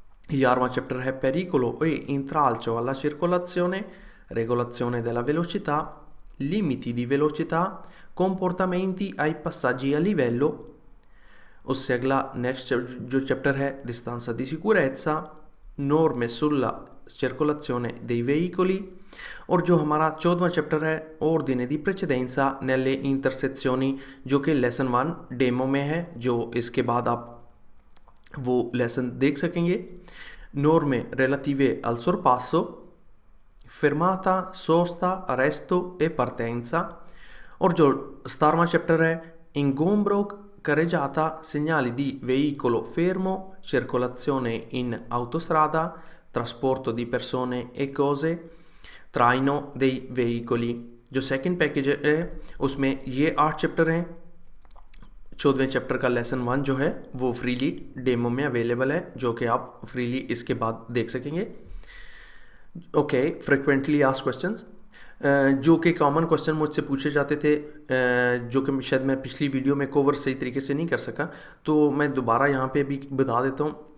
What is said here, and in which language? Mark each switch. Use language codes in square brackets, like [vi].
[hi] 11वां chapter है [it] pericolo e intralcio alla circolazione, regolazione della velocità, limiti di velocità, comportamenti ai passaggi a livello। [hi] उससे अगला next जो chapter है [it] distanza di sicurezza, norme sulla circolazione dei veicoli। [hi] और जो हमारा 14वां chapter है [it] ordine di precedenza nelle intersezioni, [hi] जो कि लेसन 1 डेमो में है, जो इसके बाद आप वो लेसन देख सकेंगे। [it] norme relative al sorpasso, fermata, sosta, arresto e partenza। [hi] और जो 17वां चैप्टर है [it] ingombro, carreggiata, segnali di veicolo fermo, circolazione in autostrada, trasporto di persone e cose, traino dei veicoli। [hi] जो सेकंड पैकेज है उसमें ये 8 चैप्टर हैं। 14वें चैप्टर का lesson 1 जो है वो फ्रीली डेमो में अवेलेबल है, जो कि आप फ्रीली इसके बाद देख सकेंगे। ओके, फ्रिक्वेंटली आस्क्ड क्वेश्चंस, जो कि कॉमन क्वेश्चन मुझसे पूछे जाते थे, जो कि शायद मैं पिछली वीडियो में कवर सही तरीके से नहीं कर सका, तो मैं दोबारा यहाँ पे भी बता देता हूँ।